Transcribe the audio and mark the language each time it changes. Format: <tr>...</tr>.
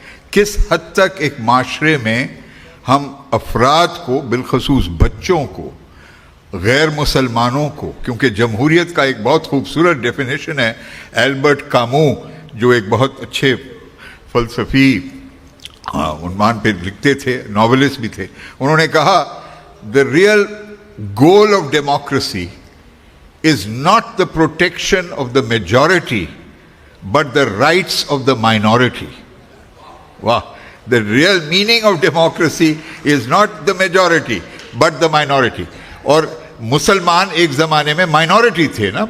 <ur>کس حد تک ایک معاشرے میں ہم افراد کو، بالخصوص بچوں کو، غیر مسلمانوں کو، کیونکہ جمہوریت کا ایک بہت خوبصورت ڈیفینیشن ہے البرٹ کامو، جو ایک بہت اچھے فلسفی عنوان پہ لکھتے تھے، ناولسٹ بھی تھے. انہوں نے کہا</ur> <en>the real goal of democracy is not the protection of the majority but the rights of the minority. Wow. The real meaning of democracy is not the majority but the minority.</en> <ur>اور مسلمان ایک زمانے میں minority تھے نا.</ur>